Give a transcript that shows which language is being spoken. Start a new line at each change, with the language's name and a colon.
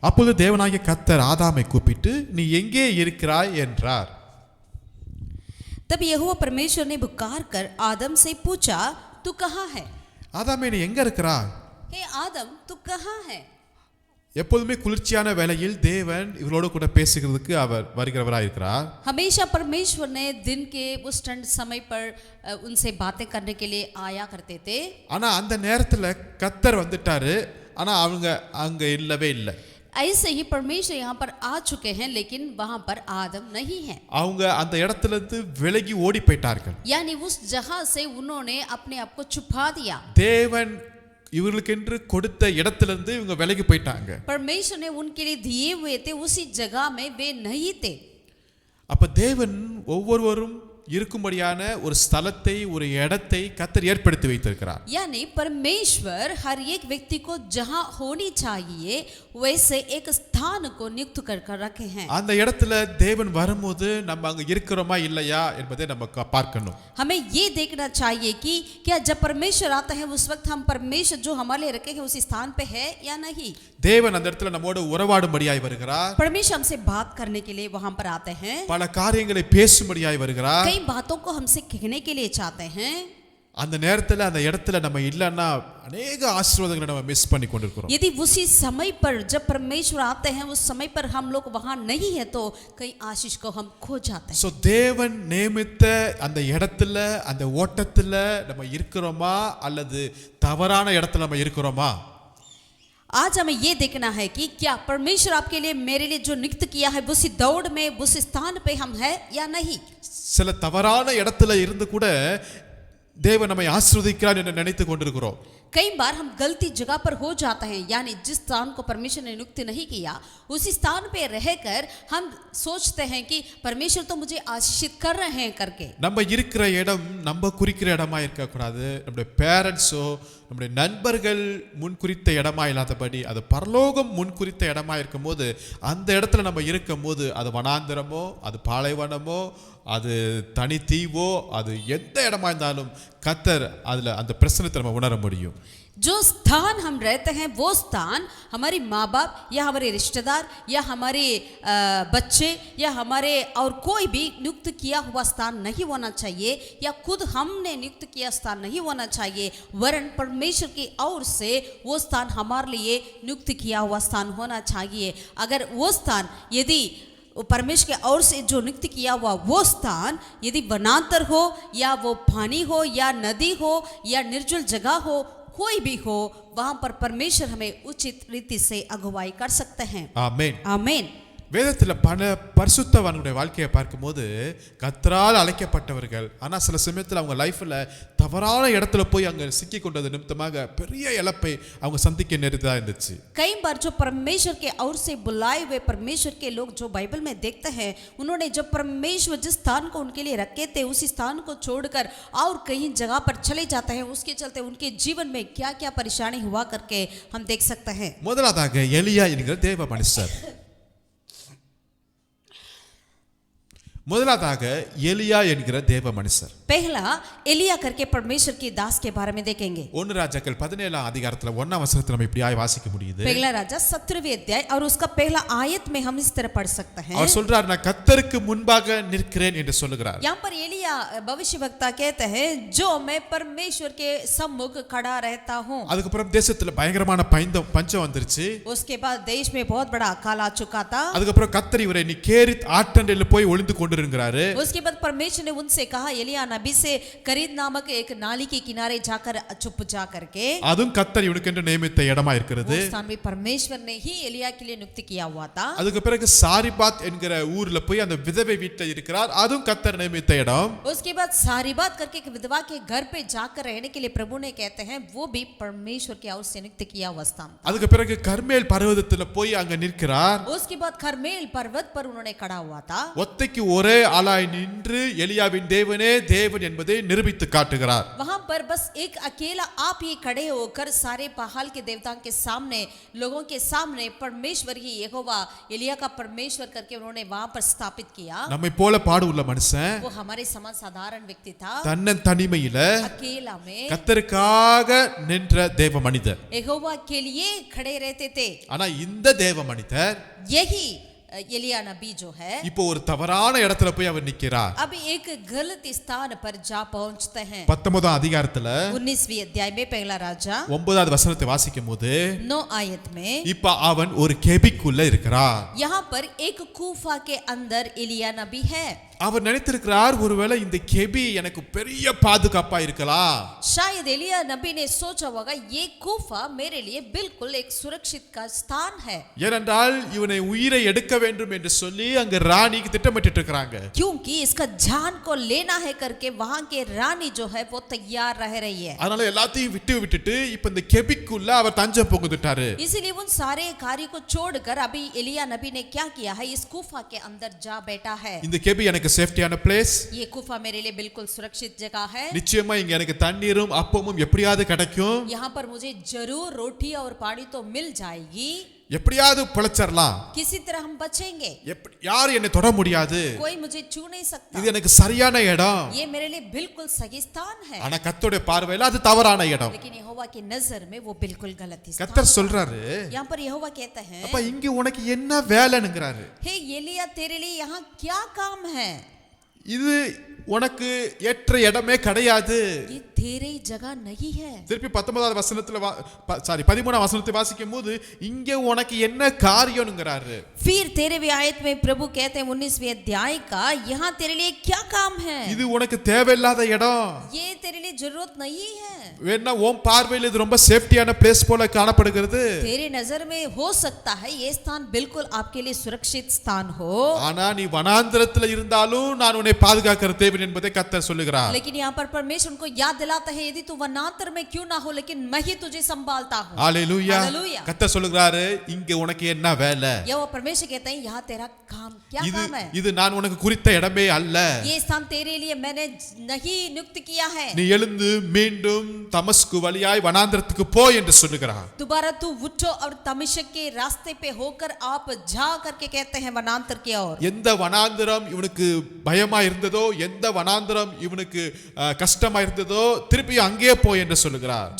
Tamil: அப்பொழுது தேவனாகிய கர்த்தர் ஆதாமை கூப்பிட்டு நீ எங்கே இருக்கிறாய் என்றார்.
Hindi: तब यहोवा परमेश्वर ने पुकार कर आदम से पूछा, तू कहाँ है?
Tamil: ஆதாமே நீ எங்க இருக்கிறாய்?
Hindi: हे आदम, तू कहाँ है?
Tamil: எப்பொழுதுமே குளிர்ச்சியான வேளையில் தேவன் இவரோடு கூட பேசுகிறதுக்கு அவர் வருகிறவராய் இருக்கிறார்.
Hindi: हमेशा परमेश्वर ने दिन के उस ठंड समय पर उनसे बातें करने के लिए आया करते थे.
Tamil: ஆனா அந்த நேரத்துல கர்த்தர் வந்துட்டாரு. ஆனா அவங்க அங்க இல்லவே இல்லை.
Hindi: ऐसे ही परमेश्वर यहाँ पर आ चुके हैं, लेकिन वहाँ पर आदम नहीं है.
Tamil: அவங்க அந்த இடத்துல இருந்து விலகி ஓடி போயிட்டார்கள்.
Hindi: यानी उस जगह से उन्होंने अपने आप को छुपा दिया.
Tamil: தேவன் இவர்களுக்கென்று கொடுத்த இடத்திலிருந்து இவங்க விலகி போயிட்டாங்க.
Hindi: परमेश्वर ने उनके लिए दिए हुए थे उसी जगह में वे नहीं थे.
Tamil: அப்ப தேவன் ஒவ்வொருவரும் இருக்கும்படியான ஒரு ஸ்தலத்தை, ஒரு இடத்தை கர்த்தர் ஏற்படுத்தி வைத்திருக்கிறார்.
Hindi: यानी परमेश्वर हर एक व्यक्ति को जहां होनी चाहिए वैसे एक स्थान को नियुक्त कर रखे हैं.
Tamil: அந்த இடத்துல தேவன் வரும்போது நம்ம அங்க இருக்கிறோமா இல்லையா என்பதை நம்ம பார்க்கணும்.
Hindi: हमें ये देखना चाहिए कि क्या जब परमेश्वर आता है उस वक्त हम परमेश्वर जो हमारे लिए रखे हैं उस स्थान पे है या नहीं.
Tamil: தேவன் அந்த இடத்துல நம்மோடு உறவாடும்படியாய் வருகிறார்.
Hindi: परमेश्वर हमसे बात करने के लिए वहां पर आते हैं.
Tamil: பல காரியங்களை பேசும்படியாய் வருகிறார்.
Hindi: कई बातों को हमसे कहने के लिए चाहते हैं.
Tamil: அந்த நேரத்துல அந்த இடத்துல நம்ம இல்லன்னா अनेक ஆசீர்வாதங்களை நம்ம மிஸ் பண்ணி கொண்டிருக்கிறோம்.
Hindi: यदि उसी समय पर जब परमेश्वर आते हैं उस समय पर हम लोग वहां नहीं है तो कई आशीष को हम खो जाते हैं.
Tamil: சோ தேவன் நியமித்த அந்த இடத்துல, அந்த ஓட்டத்துல நம்ம இருக்கிறோமா அல்லது தவறான இடத்துல நம்ம இருக்கிறோமா?
Hindi: आज हमें ये देखना है कि क्या परमेश्वर आपके लिए, मेरे लिए जो नियुक्त किया है उसी दौड़ में, उस स्थान पे हम है या नहीं.
Tamil: சில தவறான இடத்துல இருந்து கூட தேவன் நம்மை ஆசீர்வதிக்கிறார் என்று நினைத்து கொண்டிருக்கிறோம்.
Hindi: कई बार हम गलती जगह पर हो जाते हैं, यानी जिस स्थान को परमेश्वर ने नियुक्त नहीं किया उसी स्थान पे रहकर हम सोचते हैं कि परमेश्वर तो मुझे आशीषित कर रहे हैं करके.
Tamil: நம்ம இருக்கிற இடம் நம்ம குறிக்கிற இடமா இருக்க கூடாது. நம்முடைய பேரண்ட்ஸோ நம்முடைய நண்பர்கள் முன்குறித்த இடமா இல்லாதபடி அது பரலோகம் முன்குறித்த இடமா இருக்கும்போது அந்த இடத்துல நம்ம இருக்கும்போது அது வனாந்தரமோ, அது பாலைவனமோ, அது தனி தீவோ, அது எந்த இடமா இருந்தாலும் கர்த்தர் அதுல அந்த பிரசன்னத்தை நம்ம உணர முடியும்.
Hindi: जो स्थान हम रहते हैं वो स्थान हमारी माँ बाप या हमारे रिश्तेदार या हमारे बच्चे या हमारे और कोई भी नियुक्त किया हुआ स्थान नहीं होना चाहिए, या खुद हमने नियुक्त किया स्थान नहीं होना चाहिए, वरन परमेश्वर की ओर से वो स्थान हमारे लिए नियुक्त किया हुआ स्थान होना चाहिए. अगर वो स्थान यदि परमेश्वर के ओर से जो नियुक्त किया हुआ वो स्थान यदि वनांतर हो या वो पानी हो या नदी हो या निर्जल जगह हो, कोई भी हो, वहां पर परमेश्वर हमें उचित रीति से अगुवाई कर सकते हैं.
Tamil: ஆமென்.
Hindi: आमीन.
Tamil: வேதத்துல பல பரிசுத்தவான்களுடைய வாழ்க்கையை பார்க்கும்போது கர்த்தரால் அழைக்கப்பட்டவர்கள், ஆனா சில சமயத்துல அவங்க லைஃப்ல தவறான இடத்துல போய் அங்க சிக்கி கொண்டது நிமித்தமாக பெரிய இழப்பை அவங்க சந்திக்க நேரிட்டதா இருந்துச்சு.
Hindi: कई बार जो परमेश्वर के ओर से बुलाए हुए परमेश्वर के लोग जो बाइबल में देखते हैं, उन्होंने जब परमेश्वर जिस स्थान को उनके लिए रखे थे उसी स्थान को छोड़कर और कहीं जगह पर चले जाते हैं, उसके चलते उनके जीवन में क्या क्या परेशानी हुआ करके हम देख सकते हैं.
Tamil: முதலாவதாக எலியா என்கிற தேவ மனுஷர். முதலாவதாக எலியா என்கிற தேவ மனுஷர்.
Hindi: पहला एलिया करके परमेश्वर की दास के बारे में देखेंगे.
Tamil: 1 ராஜாக்கள் 17 அதிகாரத்துல 1 வசனத்துல நம்ம இப்படியாய் வாசிக்க முடியுது.
Hindi: पहला राजा 17वें अध्याय और उसका पहला आयत में हम इस तरह पढ़ सकते हैं.
Tamil: அவர் சொல்றார், நான் கர்த்தருக்கு முன்பாக நிற்கிறேன் என்று சொல்லுகிறார்.
Hindi: यहाँ पर एलिया भविष्यवक्ता कहते हैं जो मैं परमेश्वर के सम्मुख खड़ा रहता हूँ.
Tamil: அதுக்கப்புறம் தேசத்துல பயங்கரமான பஞ்சம் வந்துருச்சு.
Hindi: उसके बाद देश में बहुत बड़ा अकाल आ चुका था.
Tamil: அதுக்கப்புறம் கர்த்தர் இவரை நீ கேரித் ஆற்றண்டையில போய் ஒளிந்து கொண்டிருக்கிறாரு.
Hindi: उसके बाद परमेश्वर ने उनसे कहा एलिया नबी से करीद नामक एक नाली के किनारे जाकर चुप जा करके.
Tamil: அதுவும் கர்த்தர் இவனுக்கென்று நியமித்த இடமா இருக்கிறது.
Hindi: उस स्थान में परमेश्वर ने ही एलिया के लिए नियुक्त किया हुआ था.
Tamil: அதுக்கு பிறகு சாரிபாத் என்கிற ஊர்ல போய் அந்த விதவை வீட்ல இருக்கிறார். அதுவும் கர்த்தர் நியமித்த இடம்.
Hindi: उसके बाद सारीबात करके एक विधवा के घर पे जाकर रहने के लिए प्रभु ने कहते हैं वो भी परमेश्वर की ओर से नियुक्त किया हुआ स्थान.
Tamil: அதுக்கு பிறகு கர்மேல் பர்வதத்துல போய் அங்க நிற்கிறார்.
Hindi: उसके बाद खरमेल पर्वत पर उन्होंने खड़ा हुआ था.
Tamil: ஒத்தைக்கு ஒரே ஆளாய் நின்று எலியாவின் தேவனே தேவன் என்பதை நிரூபித்து காட்டுகிறார்.
Hindi: वहां पर बस एक अकेला आप ही खड़े होकर सारे पहाड़ के देवताओं के सामने लोगों के सामने परमेश्वर ही यहोवा एलिया का परमेश्वर करके उन्होंने वहां पर स्थापित किया.
Tamil: நம்மை போல பாடு உள்ள மனுஷன்,
Hindi: वो हमारे समान साधारण व्यक्ति था.
Tamil: தன்னன் தனிமையில
Hindi: अकेला में
Tamil: கர்த்தருக்காக நின்ற தேவ மனிதர்.
Hindi: यहोवा के लिए खड़े रहते थे.
Tamil: ஆனா இந்த தேவ மனிதர்
Hindi: यही एलिया नबी जो है
Tamil: இப்போ ஒரு தவறான இடத்துல போய் அவர் நிக்கிறார்.
Hindi: अब एक गलत स्थान पर जा पहुंचते हैं.
Tamil: 19 அதிகாரத்துல
Hindi: 19वीं अध्याय में पहला राजा
Tamil: 9வது வசனத்தை வாசிக்கும்போது
Hindi: 9 आयत में
Tamil: இப்ப அவன் ஒரு கெபிக்குள்ள இருக்கிறார்.
Hindi: यहाँ पर एक कूफा के अंदर एलिया नबी है.
Tamil: அவர் நினைத்திருக்கிறார், ஒருவேளை இந்த கெபி எனக்கு பெரிய பாதுகாப்பா இருக்கலாம்.
Hindi: शायद एलिया नबी ने सोचा होगा ये कूफा मेरे लिए बिल्कुल एक सुरक्षित का स्थान है.
Tamil: ஏனென்றால் இவனை உயிரை எடுக்க வேண்டும் என்று சொல்லி அங்க ராணிக்கு திட்டமிட்டு இருக்காங்க.
Hindi: क्योंकि इसका जान को लेना है करके वहां के रानी जो है वो तैयार रह रही है.
Tamil: அதனால எல்லாத்தையும் விட்டுட்டு இப்ப இந்த கெபிக்குள்ள அவர் தஞ்சம் புகுந்துட்டாரு.
Hindi: इसीलिए उन सारे कार्य को छोड़कर अभी एलिया नबी ने क्या किया है, इस कूफा के अंदर जा बैठा है.
Tamil: இந்த கெபி எனக்கு சேஃப்டியான பிளேஸ்.
Hindi: ये कूफा मेरे लिए बिल्कुल सुरक्षित जगह है.
Tamil: நிச்சயமா இங்க எனக்கு தண்ணீரும் அப்பமும் எப்படியாவது கிடைக்கும்.
Hindi: यहाँ पर मुझे जरूर रोटी और पानी तो मिल जाएगी.
Tamil: எப்படியாவது பிழைச்சிரலாம்.
Hindi: किसी तरह हम बचेंगे.
Tamil: யார் என்னை தொட முடியாது.
Hindi: कोई मुझे छू नहीं सकता.
Tamil: இது எனக்கு சரியான இடம்.
Hindi: ये मेरे लिए बिल्कुल सही स्थान है.
Tamil: ஆனா கர்த்தருடைய பார்வையில அது தவறான இடம்.
Hindi: लेकिन यहोवा की नजर में वो बिल्कुल गलत स्थान.
Tamil: கர்த்தர் சொல்றாரு,
Hindi: यहाँ पर यहोवा कहता है
Tamil: அப்ப இங்க உனக்கு என்ன வேலைங்கறாரு.
Hindi: हे एलिया तेरे लिए यहाँ क्या काम है.
Tamil: இது உனக்கு ஏற்ற இடமே கிடையாது.
Hindi: ये तेरी जगह नहीं है.
Tamil: திருப்பி 19வது வசனத்துல 13வது வசனத்தை வாசிக்கும்போது இங்க உனக்கு என்ன காரியம்ங்கறாரு.
Hindi: फिर 13वीं आयत में प्रभु कहते हैं 19वीं अध्याय का यहाँ तेरे लिए क्या काम है.
Tamil: இது உனக்கு தேவையில்லாத இடம்.
Hindi: ये तेरे लिए जरूरत नहीं है.
Tamil: வேணா உன் பார்வையில இது ரொம்ப சேஃப்டியான பிளேஸ் போல காணப்படுகிறது.
Hindi: तेरी नजर में हो सकता है ये स्थान बिल्कुल आपके लिए सुरक्षित स्थान हो.
Tamil: ஆனா நீ வனாந்தரத்துல இருந்தாலும் நான் உன்னை பாதுகாக்கிற தேவன் என்பதை கர்த்தர் சொல்லுகிறார்.
Hindi: लेकिन यहाँ पर परमेश्वर उनको याद दिलाता है यदि तू वनांतर में क्यों ना हो लेकिन मैं ही तुझे संभालता हूँ. हालेलुया. हालेलुया.
Tamil: கர்த்தர் சொல்லுகிறாரு, இங்க உனக்கு என்ன வேலை.
Hindi: यहोवा परमेश्वर कहते हैं यहाँ तेरा काम क्या काम है.
Tamil: இது நான் உனக்கு குறித்த இடமே அல்ல.
Hindi: ये स्थान तेरे लिए मैंने नहीं नियुक्त किया है.
Tamil: நீ எழுந்து மீண்டும் தமஸ்கு வழியாய் வனாந்தரத்துக்கு போ என்று சொல்லுகிறார்.
Hindi: दोबारा तू उठो और दमिश्क के रास्ते पे होकर आप जा करके कहते हैं वनांतर की ओर.
Tamil: எந்த வனாந்தரம் இவனுக்கு பயமா இருந்ததோ, எந்த வனாந்தரம் இவனுக்கு கஷ்டமா இருந்ததோ திருப்பி அங்கே போ என்று சொல்லுகிறார்.